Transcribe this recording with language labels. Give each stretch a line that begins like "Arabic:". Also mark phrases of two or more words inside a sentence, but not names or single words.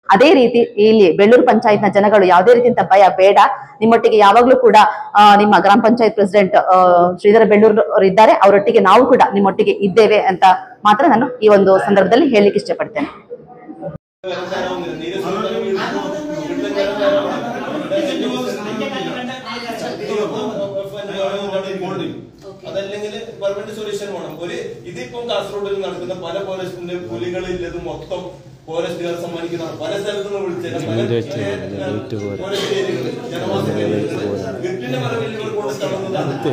Kannada: ಅದೇ ರೀತಿ ಇಲ್ಲಿ ಬೆಳ್ಳೂರು ಪಂಚಾಯತ್ನ ಜನಗಳು ಯಾವುದೇ ರೀತಿಯಂತ ಭಯ ಬೇಡ. ನಿಮ್ಮೊಟ್ಟಿಗೆ ಯಾವಾಗ್ಲೂ ಕೂಡ ನಿಮ್ಮ ಗ್ರಾಮ ಪಂಚಾಯತ್ ಪ್ರೆಸಿಡೆಂಟ್ ಶ್ರೀಧರ ಬೆಳ್ಳೂರು ಅವರು ಇದ್ದಾರೆ. ಅವರೊಟ್ಟಿಗೆ ನಾವು ಕೂಡ ನಿಮ್ಮೊಟ್ಟಿಗೆ ಇದ್ದೇವೆ ಅಂತ ಮಾತ್ರ ನಾನು ಈ ಒಂದು ಸಂದರ್ಭದಲ್ಲಿ ಹೇಳಲಿಕ್ಕೆ ಇಷ್ಟಪಡ್ತೇನೆ.
Malayalam: അതല്ലെങ്കിൽ
English: permanent solution
Malayalam: വേണം. ഇതിപ്പം കാസർഗോഡിൽ നടക്കുന്ന പല ഫോറസ്റ്റിന്റെ പുലികളില്ലത് മൊത്തം ഫോറസ്റ്റുകാർ സമ്മാനിക്കുന്ന പല സ്ഥലത്തുനിന്ന് വിളിച്ചാൽ ഗിഫ്റ്റിന്റെ മറവിൽ ഇവർ കൊണ്ട് തള്ളുന്നതാണ്.